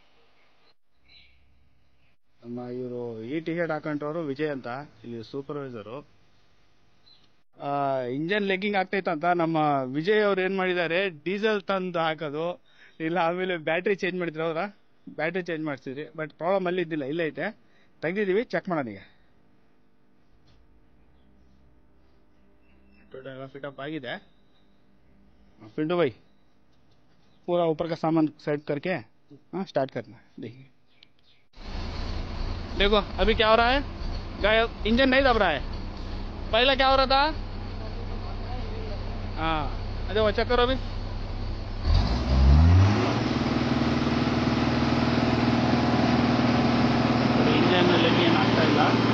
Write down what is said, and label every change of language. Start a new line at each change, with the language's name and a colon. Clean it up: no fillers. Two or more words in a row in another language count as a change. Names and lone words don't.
Kannada: ನಮ್ಮ ಇವರು ಈ ಟಿಕೆಟ್ ಹಾಕೊಂಡವರು ವಿಜಯ್ ಅಂತ, ಇಲ್ಲಿ ಸೂಪರ್ವೈಸರು.
English: engine leaking
Kannada: ಆಗ್ತೈತಂತ ನಮ್ಮ ವಿಜಯ್ ಅವ್ರು ಏನ್ ಮಾಡಿದ್ದಾರೆ, ಡೀಸೆಲ್ ತಂದು ಹಾಕೋದು ಇಲ್ಲ ಆಮೇಲೆ
English: battery change
Kannada: ಮಾಡಿದ್ರು. ಅವರ
English: battery change
Kannada: ಮಾಡಿಸಿದ್ರಿ,
English: but problem
Kannada: ಅಲ್ಲಿ ಇದ್ದಿಲ್ಲ, ಇಲ್ಲೇ ಐತೆ, ತೆಗ್ದಿದೀವಿ, ಚೆಕ್ ಮಾಡೋಣ ಈಗ. फिटअप आಗಿದೆ.
Hindi: पिंटू भाई पूरा ऊपर का सामान सेट करके स्टार्ट करना. देखिए, देखो अभी क्या हो रहा है, इंजन नहीं दब रहा है. पहले क्या हो रहा था? हाँ, अरे वो चेक करो अभी. इंजन लेकिन
Kannada: ಆಗ್ತಾ ಇಲ್ಲ.